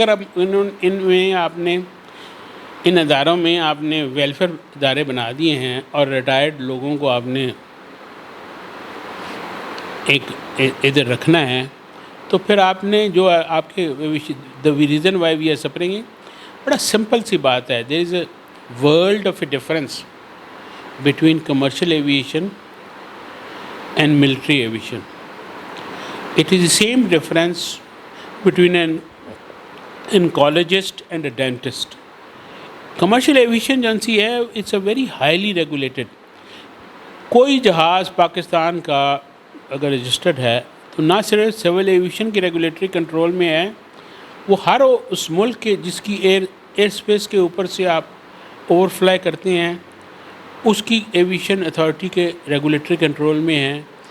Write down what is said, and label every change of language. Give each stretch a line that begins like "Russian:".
Urdu: اگر اب ان میں آپ نے ان اداروں میں آپ نے ویلفیئر ادارے بنا دیے ہیں اور ریٹائرڈ لوگوں کو آپ نے ایک ادھر رکھنا ہے، تو پھر آپ نے جو آپ کے
English: reason why we are suffering,
Urdu: بڑا سمپل سی بات ہے.
English: There is a world of a difference between commercial aviation and military aviation. It is the same difference between an oncologist and a dentist. Commercial aviation
Urdu: agency ہے،
English: it's a very highly regulated.
Urdu: کوئی جہاز پاکستان کا اگر registered ہے تو نہ صرف civil aviation کی ریگولیٹری کنٹرول میں ہے، وہ ہر اس ملک کے جس کی ایئر اسپیس کے اوپر سے آپ اوور فلائی کرتے ہیں اس کی ایویشن اتھارٹی کے ریگولیٹری کنٹرول میں ہے.